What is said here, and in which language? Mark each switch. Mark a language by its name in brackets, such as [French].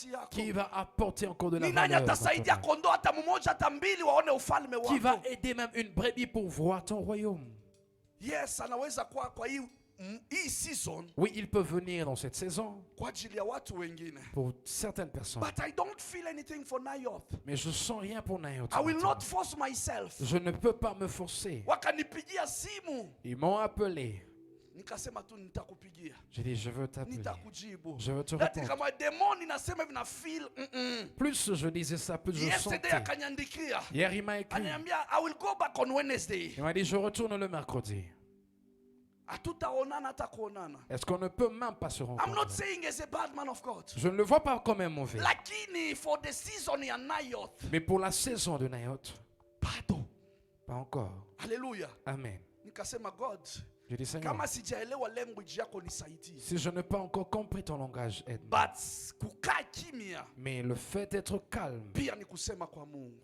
[French] Qui va apporter encore de la valeur? Qui va aider même une brebis pour voir ton royaume? [English] Yes, [Swahili] anaweza kwa hii season. [French] Oui, il peut venir dans cette saison pour certaines personnes. [English] But I don't feel anything for Nayoth. [French] Mais je sens rien pour Nayoth. [English] I will not force myself. [French] Je ne peux pas me forcer. [Swahili] Wakanipigia simu. [French] Ils m'ont appelé. [Swahili] Nikasema tu nitakupigia. [French] J'ai dit je veux t'appeler. [Swahili] Nitakujibu. [French] Je veux te répondre. [Swahili] Kama demoni nasema hivi na [English] feel. [French] Plus je disais ça, plus je sentais. Hier il m'a écrit. [Swahili] Ananiambia [English] I will go back on Wednesday. [French] Il m'a dit je retourne le mercredi. [Swahili] Hatutaonana hata kuonana. [French] Est-ce qu'on ne peut même pas se rencontrer? [English] I'm not saying as a bad man of God. [French] Je ne le vois pas comme un mauvais. [Swahili] Lakini [English] for the season [Swahili] ya [English] Nayoth. [French] Mais pour la saison de Nayoth. [Swahili] Bado. [French] Pas encore. Alléluia. Amen. [Swahili] Nikasema [English] God. [French] Je dis Seigneur. [Swahili] Kama sijaelewa [English] language [Swahili] yako nisaidie. [French] Si je n'ai pas encore compris ton langage, aide-moi. [English] But [Swahili] kukaa kimya. [French] Mais le fait d'être calme. [Swahili] Pia ni kusema kwa Mungu.